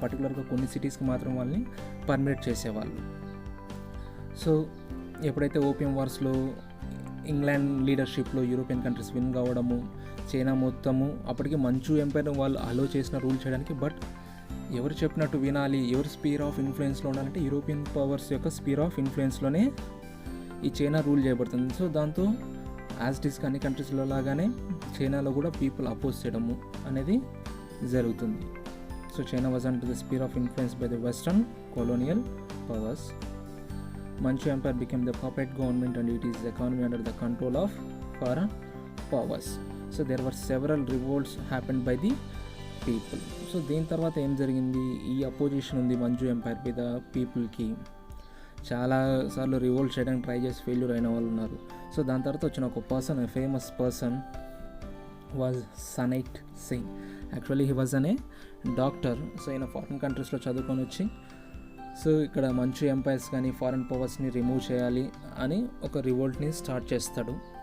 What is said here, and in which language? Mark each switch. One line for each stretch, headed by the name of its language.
Telugu: పర్టికులర్గా కొన్ని సిటీస్కి మాత్రం వాళ్ళని పర్మిట్ చేసేవాళ్ళు. సో ఎప్పుడైతే opium వార్స్లో England లీడర్షిప్లో European countries win కావడము, చైనా మొత్తము అప్పటికి మంచూ ఎంపైర్ వాళ్ళు అలో చేసిన రూల్ చేయడానికి, బట్ ఎవరు చెప్పినట్టు వినాలి, ఎవరు స్పీర్ ఆఫ్ ఇన్ఫ్లుయెన్స్లో ఉండాలంటే యూరోపియన్ పవర్స్ యొక్క స్పీర్ ఆఫ్ ఇన్ఫ్లుయెన్స్లోనే ఈ చైనా రూల్ చేయబడుతుంది. సో దాంతో యాజ్ ఇట్ ఈస్ అన్ని కంట్రీస్లో లాగానే చైనాలో కూడా పీపుల్ అపోజ్ చేయడము అనేది జరుగుతుంది.
English: So China was under the sphere of influence by the western colonial powers. Manchu Empire became the puppet government and it is the economy under the control of foreign powers. So there were several revolts happened by the people.
Telugu: So దీని తర్వాత ఏం జరిగింది, ఈ opposition ఉంది మంచూ umpire మీద పీపుల్కి. చాలాసార్లు revolt చేయడానికి ట్రై చేసి ఫెయిల్యూర్ అయిన వాళ్ళు ఉన్నారు. సో దాని తర్వాత వచ్చిన ఒక person, famous person was సనైట్ Singh. Actually he was అనే డాక్టర్. సో ఈయన ఫారిన్ కంట్రీస్లో చదువుకొని వచ్చి, సో ఇక్కడ మంచూ ఎంపైర్స్ కానీ ఫారిన్ పవర్స్ని రిమూవ్ చేయాలి అని ఒక రివోల్ట్ని స్టార్ట్ చేస్తాడు.